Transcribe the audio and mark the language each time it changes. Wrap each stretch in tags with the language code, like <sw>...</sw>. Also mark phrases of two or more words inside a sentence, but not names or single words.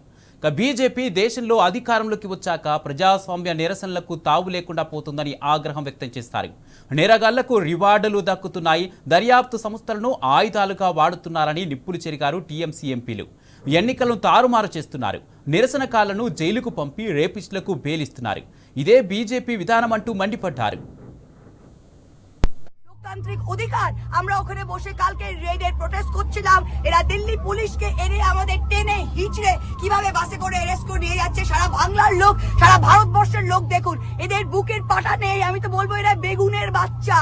<te>బీజేపీ దేశంలో అధికారంలోకి వచ్చాక ప్రజాస్వామ్య నిరసనలకు తావు లేకుండా పోతుందని ఆగ్రహం వ్యక్తం చేస్తారు. నేరగాళ్లకు రివార్డులు దక్కుతున్నాయి, దర్యాప్తు సంస్థలను ఆయుధాలుగా వాడుతున్నారని నిప్పులు చెరిగారు టీఎంసీ ఎంపీలు. ఎన్నికలను తారుమారు చేస్తున్నారు, నిరసనకారులను జైలుకు పంపి రేపిస్టులకు బెయిలిస్తున్నారు. ఇదే బీజేపీ విధానం అంటూ మండిపడ్డారు.</te> <bn>তান্ত্রিক অধিকার আমরা ওখানে বসে কালকে রেডের প্রোটেস্ট করছিলাম। এরা দিল্লি পুলিশকে এনে আমাদের টেনে হিচড়ে কিভাবে বাসে করে অ্যারেস্ট করে নিয়ে যাচ্ছে। সারা বাংলার লোক, সারা ভারতবর্ষের লোক দেখুন, এদের বুকের পাটা নেই। আমি তো বলবো এরা বেগুনের বাচ্চা।</bn>